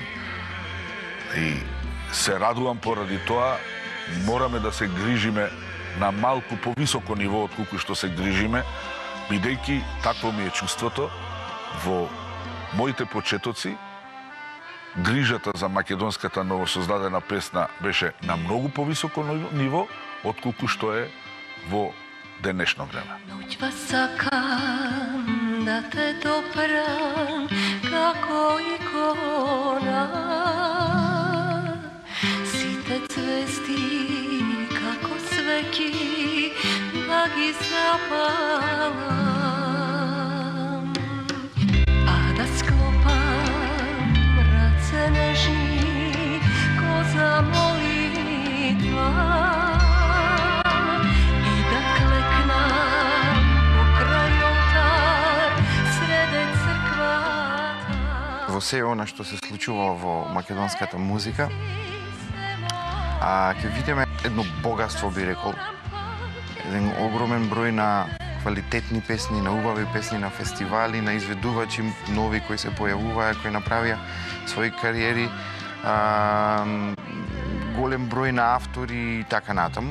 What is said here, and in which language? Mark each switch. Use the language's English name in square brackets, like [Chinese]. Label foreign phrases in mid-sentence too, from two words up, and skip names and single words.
[Macedonian] И се радувам поради тоа, мораме да се грижиме на малку повисоко ниво од колку што се грижиме, бидејќи такво ми е чувството во моите почетоци, грижата за македонската новосоздадена песна беше на многу повисоко ниво отколку што е во денешно време. Ноќва сакам да те допрам како икона Сите цвести како свеќи благи запалам А да склопам раце нежни ко за молитва Во се она што се случува во македонската музика, ќе видиме едно богатство, би рекол, еден огромен број на квалитетни песни, на убави песни, на фестивали, на изведувачи нови кои се појавуваа, кои направија своји кариери, голем број на автори и така натаму.